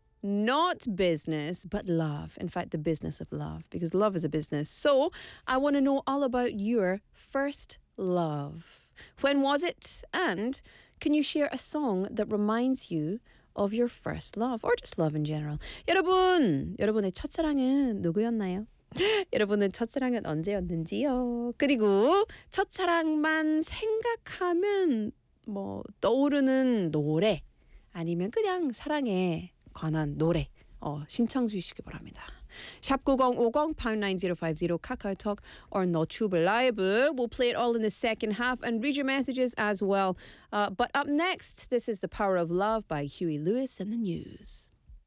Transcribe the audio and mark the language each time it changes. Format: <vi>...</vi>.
<en>Not business, but love. In fact, the business of love, because love is a business. So, I want to know all about your first love. When was it? And can you share a song that reminds you of your first love or just love in general?</en> <ko>여러분, 여러분의 첫사랑은 누구였나요? 여러분은 첫사랑은 언제였는지요? 그리고 첫사랑만 생각하면 뭐 떠오르는 노래 아니면 그냥 사랑에 관한 노래 신청 주시기 바랍니다. 샵 9050 #9050 카카오톡 or 노튜브 라이브.</ko> <en>We'll play it all in the second half and read your messages as well. But up next, this is The Power of Love by Huey Lewis and the News.</en>